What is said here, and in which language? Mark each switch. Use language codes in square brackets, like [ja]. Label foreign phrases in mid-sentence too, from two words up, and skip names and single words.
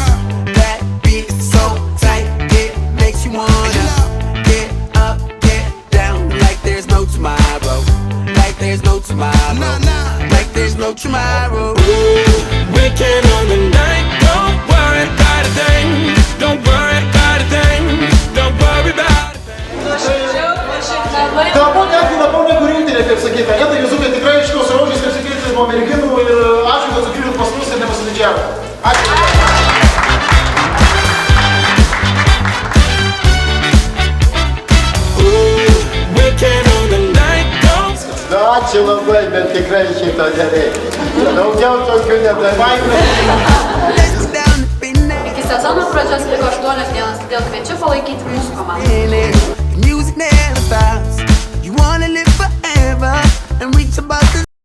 [en] That beat is so tight, it makes you wanna get up, get down, like there's no tomorrow. Like there's no tomorrow. Like there's no tomorrow. Weekend on the night, don't worry about a thing. Don't worry about a thing. Don't worry about a thing. [lt] Galbūt netgi labiau negu rinktinė, kaip sakyti. Ne, tai Juzukai tikrai iš tos rožės, kaip sakyti, nuo merginų ir ačiū, kad sugrįžot pas mus ir nepasididžiavot. Ačiū. [en] Weekend on the night, don't. [lt] Ačiū labai, bet tikrai šito nereikia. Daugiau tokių nedarykime. [en] Let's go down to midnight. [lt] Iki sezono pradžios liko 8 dienas, todėl kviečiu palaikyti mūsų komandą. [en] The music never stops. You wanna live forever and reach above the